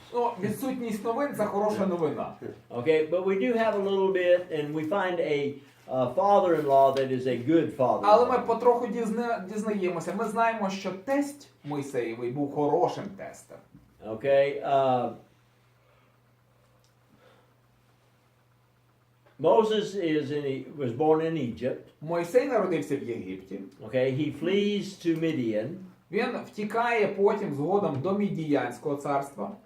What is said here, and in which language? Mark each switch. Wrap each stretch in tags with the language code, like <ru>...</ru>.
<uk>Ну, відсутність новин – це хороша новина.</uk> <en>Okay, but we do have a little bit, and we find a father-in-law that is a good</en> <uk>Але ми</uk> <en>father-in-law.</en> <uk>потроху дізнаємося. Ми знаємо, що тесть Мойсеєвий був хорошим тестем.</uk> <en>Okay, Moses was born in Egypt.</en> <uk>Мойсей народився в Єгипті.</uk> <en>Okay, he flees to Midian,</en> <uk>Він втікає потім згодом до Мідіянського царства.</uk>